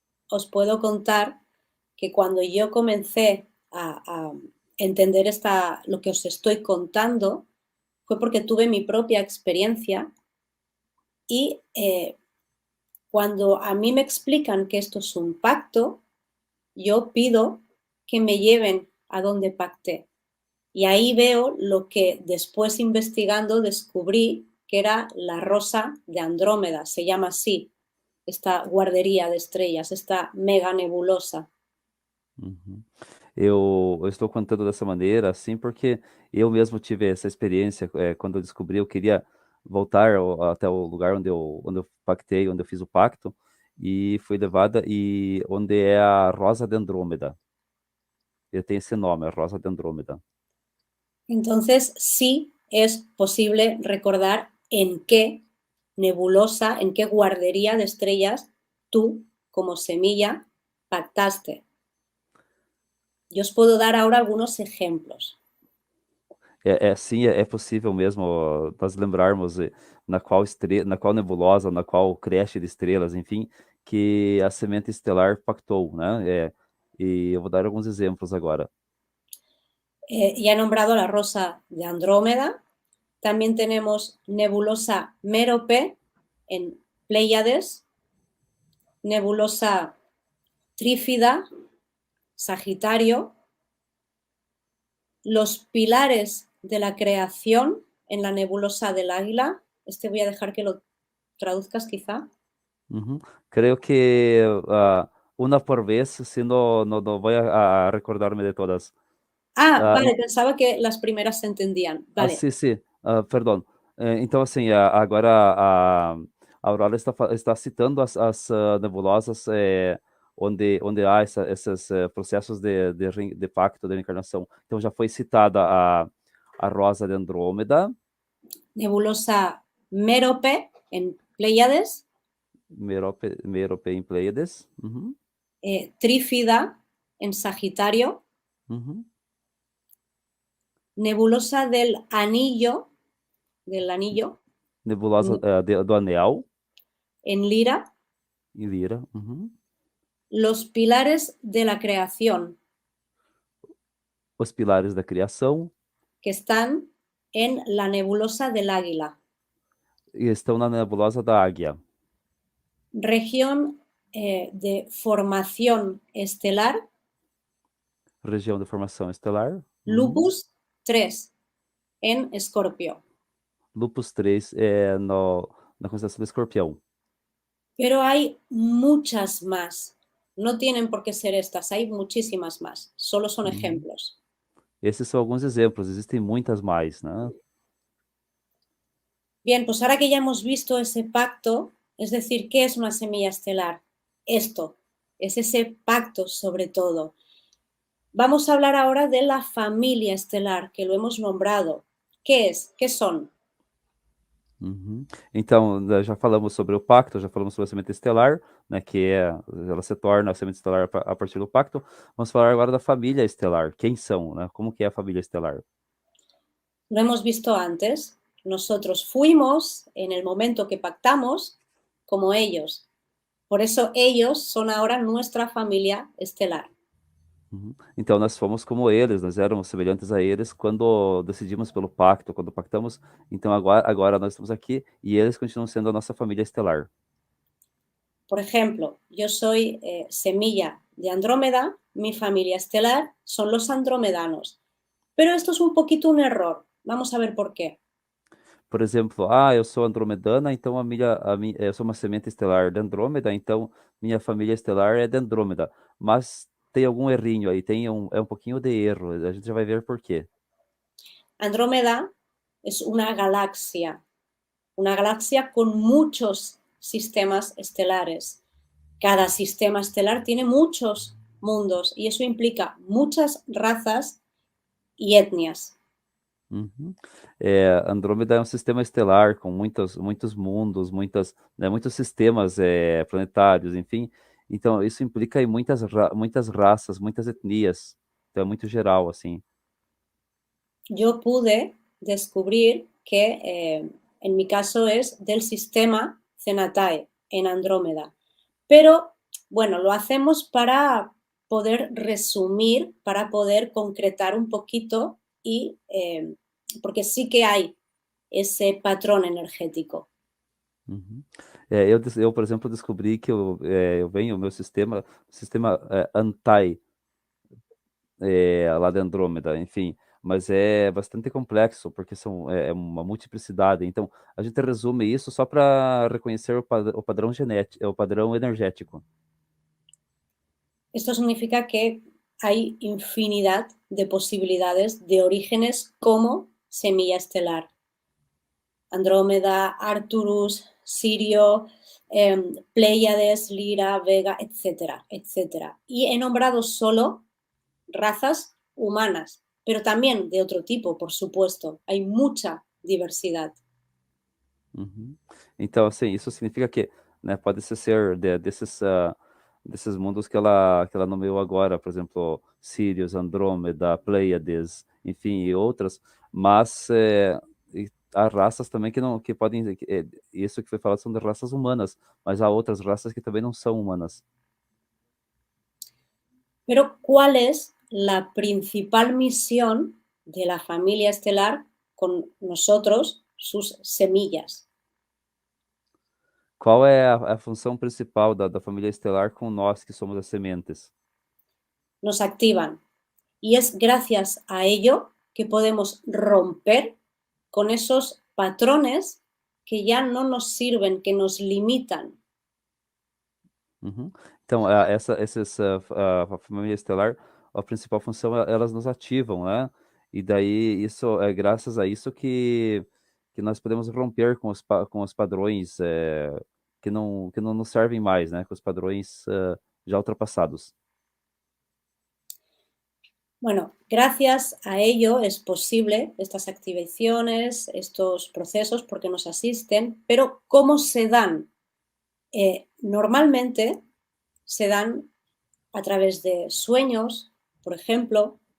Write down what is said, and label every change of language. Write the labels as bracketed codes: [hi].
[es] os puedo contar que cuando yo comencé a entender lo que os estoy contando, fue porque tuve mi propia experiencia y cuando a mí me explican que esto es un pacto, yo pido que me lleven a donde pacté. Y ahí veo lo que después investigando descubrí que era la Rosa de Andrómeda, se llama así, esta guardería de estrellas, esta mega nebulosa. Uhum. [pt] Eu estou contando dessa maneira, assim, porque eu mesmo tive essa experiência, quando eu descobri, eu queria voltar até o lugar onde eu pactei, onde eu fiz o pacto, e fui levada, e onde é a Rosa de Andrômeda. Ele tem esse nome, a Rosa de Andrômeda. [es] Entonces sí es posible recordar en qué nebulosa, en qué guardería de estrellas tú, como semilla, pactaste. Yo os puedo dar ahora algunos ejemplos. [pt] Sim, é possível mesmo nós lembrarmos na qual nebulosa, na qual creche de estrelas, enfim, que a semente estelar pactou, né? E eu vou dar alguns exemplos agora. [es] Ya he nombrado la rosa de Andrómeda. También tenemos nebulosa Mérope en Pléyades, nebulosa Trífida, Sagitario, los pilares de la creación en la nebulosa del Águila. Este voy a dejar que lo traduzcas quizá. Uhum. [pt] Creio que uma por vez, se não vou a recordar-me de todas. Ah, Ah, [es] vale, pensaba que las primeras se entendían. Vale, [pt] sim, sim. Perdão. Então, assim, agora a Aurora está citando as nebulosas onde há esses processos de pacto, de reencarnação. Então, já foi citada a Rosa de Andrômeda, [es] nebulosa Mérope en Pléyades, [pt] Merope em Pleiades. Uhum, [es] Trífida en Sagitario, uhum. nebulosa del anillo [pt] Nebulosa do Anel, [es] en Lira, [pt] em Lira. Uhum. [es] los pilares de la creación, [pt] Os Pilares da Criação, [es] que están en la nebulosa del Águila. [pt] e estão na nebulosa da Águia. [es] Región de formación estelar, [pt] Região de formação estelar. Uhum. [es] Lupus 3 en Escorpio. [pt] Lupus 3 na constelação do Escorpião. [es] Pero hay muchas más. No tienen por qué ser estas, hay muchísimas más. Solo son ejemplos. [pt] Esses são alguns exemplos, existem muitas mais, né? [es] Bien, pues ahora que ya hemos visto ese pacto, es decir, ¿qué es una semilla estelar? Esto, es ese pacto sobre todo. Vamos a hablar ahora de la familia estelar, que lo hemos nombrado. ¿Qué es? ¿Qué son? Uhum. [pt] Então, já falamos sobre o pacto, já falamos sobre a semente estelar, né, ela se torna a semente estelar a partir do pacto. Vamos falar agora da família estelar. Quem são, né? Como que é a família estelar? [es] Lo hemos visto antes. Nosotros fuimos, en el momento que pactamos, como ellos. Por eso ellos son ahora nuestra familia estelar. Uhum. [pt] Então, nós fomos como eles, nós éramos semelhantes a eles quando decidimos pelo pacto, quando pactamos. Então, agora nós estamos aqui e eles continuam sendo a nossa família estelar. [es] Por ejemplo, yo soy semilla de Andrómeda, mi familia estelar son los andromedanos. Pero esto es un poquito un error. Vamos a ver por qué. [pt] Por exemplo, eu sou andromedana, então eu sou uma semente estelar de Andrômeda, então minha família estelar é de Andrômeda. Mas tem algum errinho aí, é um pouquinho de erro, a gente já vai ver por quê. [es] Andrómeda es una galaxia con muchos sistemas estelares. Cada sistema estelar tiene muchos mundos y eso implica muchas razas y etnias. Uhum. [pt] Andrômeda é um sistema estelar com muitos mundos, muitos sistemas planetários, enfim. Então, isso implica aí muitas raças, muitas etnias. Então, é muito geral, assim. [es] Yo pude descubrir que en mi caso es del sistema Cenatae en Andrómeda. Pero bueno, lo hacemos para poder resumir, para poder concretar un poquito y porque sí que hay ese patrón energético. Uhum. [pt] Eu, por exemplo, descobri que eu venho, o meu sistema Antai, lá de Andrômeda, enfim, mas é bastante complexo, porque é uma multiplicidade. Então, a gente resume isso só para reconhecer o padrão genético, o padrão energético. [es] Esto significa que hay infinidad de posibilidades de orígenes como semilla estelar. Andrómeda, Arcturus, Sirio, Pléyades, Lira, Vega, etcétera, etcétera. Y he nombrado solo razas humanas, pero también de otro tipo, por supuesto. Hay mucha diversidad. Uhum. [pt] Então, assim, isso significa que, né, pode ser desses mundos que ela nomeou agora, por exemplo, Sirius, Andrômeda, Pleiades, enfim, e outras, mas e há raças também que não, que podem, isso que foi falado são de raças humanas, mas há outras raças que também não são humanas. [es] Pero, ¿cuál es la principal misión de la familia estelar con nosotros, sus semillas? [pt] Qual é a função principal da família estelar com nós que somos as sementes? [es] Nos activan. Y es gracias a ello que podemos romper con esos patrones que ya no nos sirven, que nos limitan. Uhum. [pt] Então, a família estelar, a principal função, elas nos ativam, né? E daí, isso é graças a isso que nós podemos romper com os padrões que não nos servem mais, né? Com os padrões já ultrapassados. [es] Bueno, gracias a ello es posible estas activaciones, estos procesos, porque nos asisten, pero ¿cómo se dan? Normalmente se dan a través de sueños, por ejemplo.